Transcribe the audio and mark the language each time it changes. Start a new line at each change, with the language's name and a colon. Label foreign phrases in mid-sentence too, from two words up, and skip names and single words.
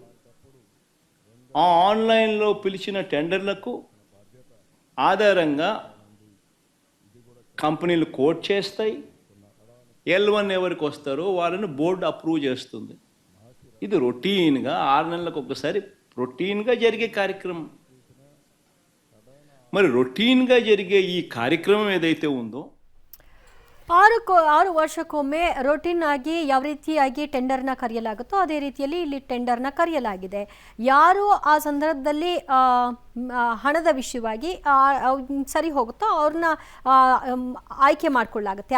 Telugu: ఆ ఆన్లైన్లో పిలిచిన టెండర్లకు ఆధారంగా కంపెనీలు కోట్ చేస్తాయి. L1 ఎవరికి వస్తారో వాళ్ళని బోర్డు అప్రూవ్ చేస్తుంది. ఇది రొటీన్గా 6 నెలలకు ఒకసారి రొటీన్గా జరిగే కార్యక్రమం. మరి రొటీన్గా జరిగే ఈ కార్యక్రమం ఏదైతే ఉందో
Kannada: 6 ವರ್ಷಕ್ಕೊಮ್ಮೆ ರೊಟೀನ್ ಆಗಿ ಯಾವ ರೀತಿಯಾಗಿ ಟೆಂಡರ್ನ ಕರೆಯಲಾಗುತ್ತೋ ಅದೇ ರೀತಿಯಲ್ಲಿ ಇಲ್ಲಿ ಟೆಂಡರ್ನ ಕರೆಯಲಾಗಿದೆ. ಯಾರು ಆ ಸಂದರ್ಭದಲ್ಲಿ ಹಣದ ವಿಷಯವಾಗಿ ಸರಿ ಹೋಗುತ್ತೋ ಅವ್ರನ್ನ ಆಯ್ಕೆ ಮಾಡಿಕೊಳ್ಳಲಾಗುತ್ತೆ.